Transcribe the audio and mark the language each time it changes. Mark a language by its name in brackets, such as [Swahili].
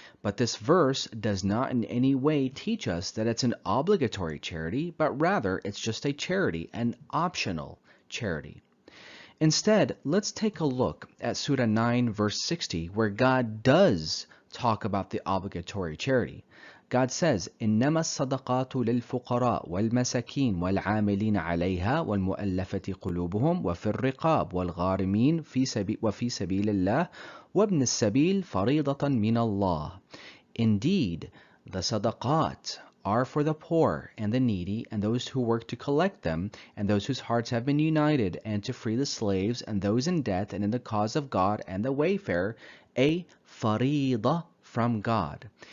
[English] But this verse does not in any way teach us that it's an obligatory charity, but rather it's just a charity, an optional charity. Instead, let's take a look at Surah 9 verse 60, where God does talk about the obligatory charity. God says, [Arabic] إنما الصدقات للفقراء والمساكين والعاملين عليها والمؤلفة قلوبهم وفي الرقاب والغارمين وفي سبيل الله وابن السبيل فريضة من الله. [English] Indeed, the sadaqat are for the poor and the needy and those who work to collect them and those whose hearts have been united, and to free the slaves and those in debt and in the cause of God and the wayfarer, a faridah from God.